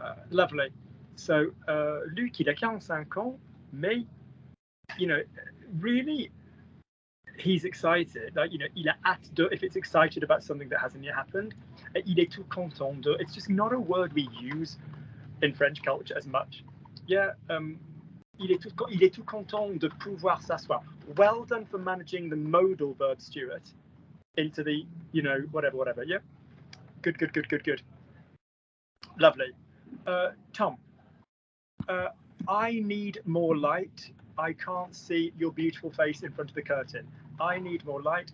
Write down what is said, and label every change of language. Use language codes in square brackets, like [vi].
[en] Lovely. So Luke, [fr] il a 45 ans, mais, [en] really, he's excited. Like, [fr] il a hâte de, [en] if it's excited about something that hasn't yet happened. [fr] Il est tout content de. [en] It's just not a word we use in French culture as much. Yeah. [fr] Il est tout content de pouvoir s'asseoir. [en] Well done for managing the modal verb, Stuart, into the, whatever. Yeah. Good. Lovely. Tom, I need more light. I can't see your beautiful face in front of the curtain. I need more light.